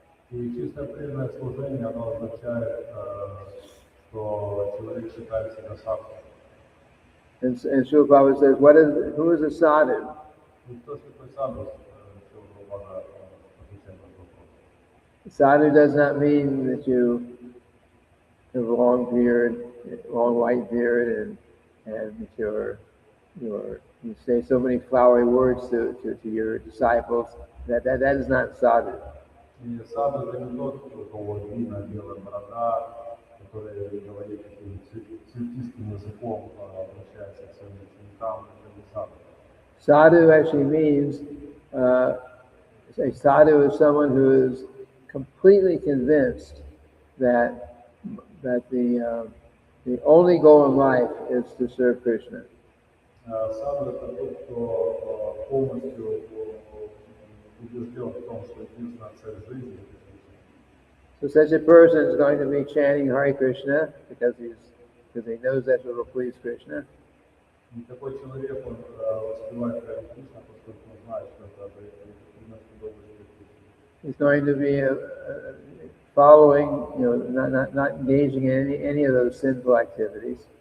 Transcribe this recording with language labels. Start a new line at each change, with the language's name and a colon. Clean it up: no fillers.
Russian: И чисто преданное служение, оно означает, что человек считает себя садху.
English: And Srila Prabhupada says, who is a sadhu?
Russian: И кто такой садху? Срила Прабхупада отвечает на вопрос.
English: Sadhu does not mean that you have a long beard, long white beard, and that you say so many flowery words to your disciples. That is not sadhu.
Russian: И садху это не тот, у кого длинная белая борода, который говорит таким цветистым языком, обращается к своим ученикам, это не садху.
English: Sadhu actually means a sadhu is someone who is completely convinced that the The only goal in life is to serve Krishna.
Russian: Саду — это тот, кто полностью убежден в том, что единственная цель жизни — это Кришна.
English: So such a person is going to be chanting Hare Krishna because he knows that it will please Krishna.
Russian: И такой человек, он воспевает Харе Кришна, поскольку он знает, что это приносит удовольствие Кришне.
English: He's going to be following, not engaging in any of those sinful activities.